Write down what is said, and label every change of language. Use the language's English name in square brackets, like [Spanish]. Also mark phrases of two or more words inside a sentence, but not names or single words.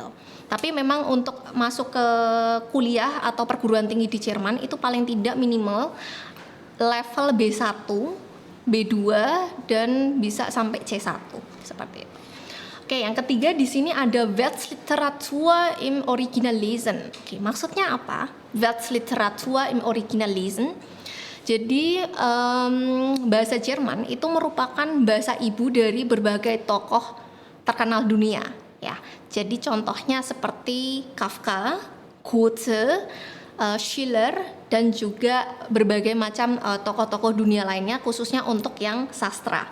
[Indonesian] Tapi memang untuk masuk ke kuliah atau perguruan tinggi di Jerman itu paling tidak minimal level B1, B2 dan bisa sampai C1 seperti itu. Oke, yang ketiga di sini ada [German] Weltliteratur im Original lesen. [Indonesian] Oke, maksudnya apa? [German] Weltliteratur im Original lesen. [Indonesian] Jadi bahasa Jerman itu merupakan bahasa ibu dari berbagai tokoh terkenal dunia ya. Jadi contohnya seperti Kafka, Goethe, Schiller dan juga berbagai macam tokoh-tokoh dunia lainnya khususnya untuk yang sastra.